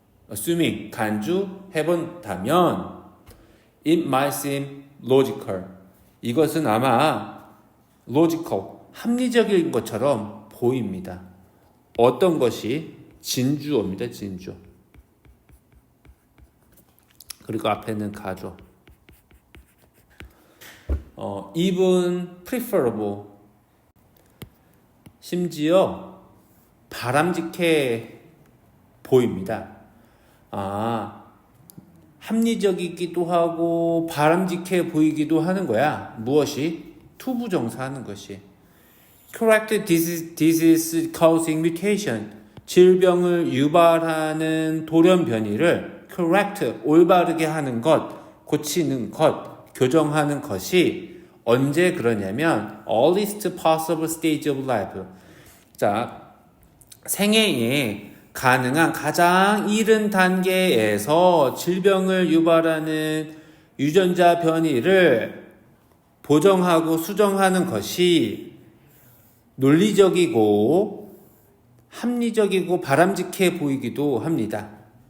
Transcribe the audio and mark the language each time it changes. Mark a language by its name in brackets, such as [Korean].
[English] assuming [Korean] 간주해본다면 [English] it might seem logical. [Korean] 이것은 아마 logical, 합리적인 것처럼 보입니다. 어떤 것이 진주어입니다. 진주어. 그리고 앞에는 가주어. [English] even preferable. [Korean] 심지어 바람직해 보입니다. 합리적이기도 하고 바람직해 보이기도 하는 거야. 무엇이? 투부정사하는 것이. [English] Correct disease causing mutation. [Korean] 질병을 유발하는 돌연 변이를 correct, 올바르게 하는 것, 고치는 것, 교정하는 것이 언제 그러냐면 [English] earliest possible stage of life. [Korean] 자, 생애에 가능한 가장 이른 단계에서 질병을 유발하는 유전자 변이를 보정하고 수정하는 것이 논리적이고 합리적이고 바람직해 보이기도 합니다.